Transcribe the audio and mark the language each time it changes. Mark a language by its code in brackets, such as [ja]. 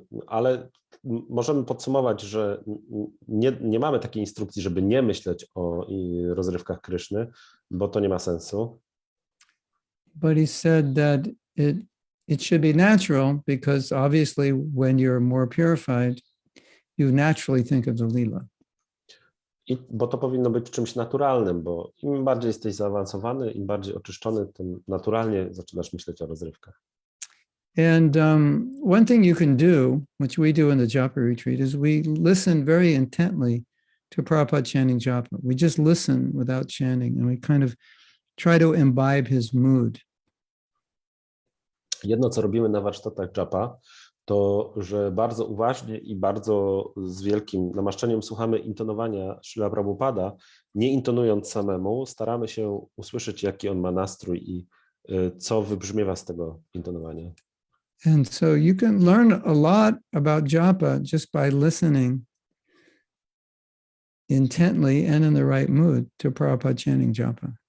[pl] Ale możemy podsumować, że nie mamy takiej instrukcji, żeby nie myśleć o rozrywkach Kryszny, bo to nie ma sensu. [en] But he said that it should be natural because obviously when you're more purified, you naturally think of the lila. [pl] Bo to powinno być czymś naturalnym, bo im bardziej jesteś zaawansowany, im bardziej oczyszczony, tym naturalnie zaczynasz myśleć o rozrywkach. [en] And one thing you can do, which we do in the japa retreat, is we listen very intently to Prabhupada chanting japa. We just listen without chanting, and we kind of try to imbibe his mood. [pl] Jedno, co robimy na warsztatach japa, to, że bardzo uważnie i bardzo z wielkim namaszczeniem słuchamy intonowania Śrila Prabhupada, nie intonując samemu, staramy się usłyszeć, jaki on ma nastrój i co wybrzmiewa z tego intonowania. [en] And so you can learn a lot about japa just by listening intently and in the right mood to Prabhupada chanting japa.